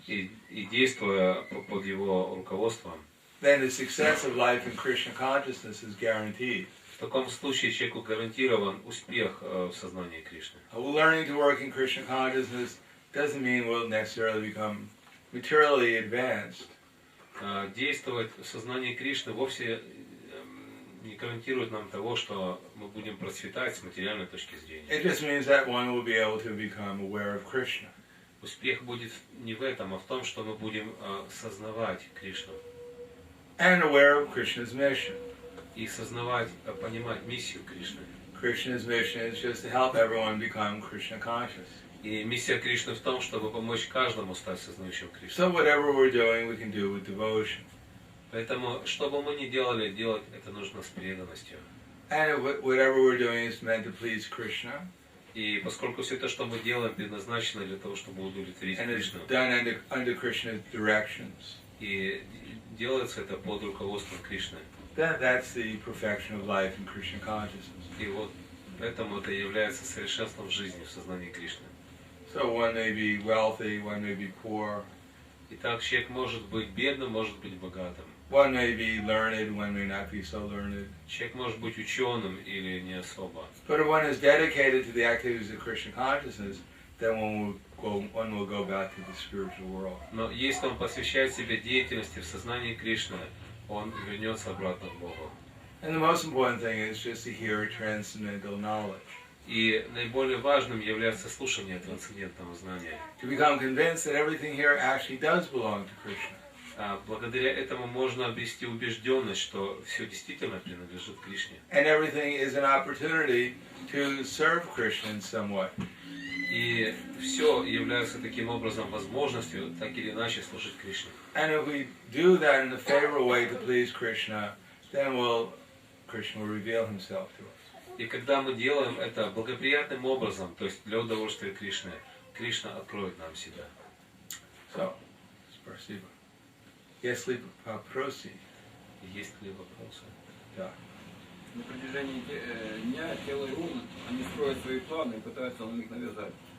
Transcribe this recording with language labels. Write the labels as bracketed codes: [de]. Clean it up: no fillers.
[ru] и действуя под его руководством, [en] then the success of life in Krishna consciousness is guaranteed. [ru] в таком случае человеку гарантирован успех в сознании Кришны. [en] Learning to work in Krishna consciousness doesn't mean we'll necessarily become materially advanced. [ru] Действовать в сознании Кришны вовсе не гарантирует нам того, что мы будем процветать с материальной точки зрения. [en] It just means that one will be able to become aware of Krishna. [ru] Успех будет не в этом, а в том, что мы будем сознавать Кришну. [en] And aware of Krishna's mission. [ru] И сознавать, понимать миссию Кришны. [en] Krishna's mission is just to help everyone become Krishna conscious. [ru] И миссия Кришны в том, чтобы помочь каждому стать сознающим Кришну. [en] So whatever we're doing, we can do with devotion. [ru] Поэтому, что бы мы ни делали, делать это нужно с преданностью. [en] And whatever we're doing is meant to please Krishna. [ru] И поскольку все то, что мы делаем, предназначено для того, чтобы удовлетворить [en] And it's [ru] Кришну. [en] done under Krishna's directions. [ru] И делается это под руководством Кришны. [en] That's the perfection of life in Krishna consciousness. [ru] И вот поэтому это является совершенством жизни в сознании Кришны. [en] So one may be wealthy, one may be poor. [ru] Итак, человек может быть бедным, может быть богатым. [en] One may be learned, one may not be so learned. [ru] Человек может быть ученым или не особо. [en] But if one is dedicated to the activities of Krishna consciousness, then one will go back to the spiritual world. [ru] Но если он посвящает себя деятельности в сознании Кришны, он вернется обратно к Богу. [en] And the most important thing is just to hear transcendental knowledge. [ru] И наиболее важным является слушание трансцендентного знания. [en] To become convinced that everything here actually does belong to Krishna. [ru] Благодаря этому можно обрести убежденность, что все действительно принадлежит Кришне. [en] And everything is an opportunity to serve Krishna in some way. [ru] И все является таким образом возможностью, так или иначе, служить Кришне. [en] And if we do that in a favorable way to please Krishna, then Krishna will reveal himself to us. [ru] И когда мы делаем это благоприятным образом, то есть для удовольствия Кришны, Кришна откроет нам себя. So, спасибо. Если вопросы? Есть ли вопросы? Да. На протяжении дня тело и ум, они строят свои планы и пытаются на них навязать.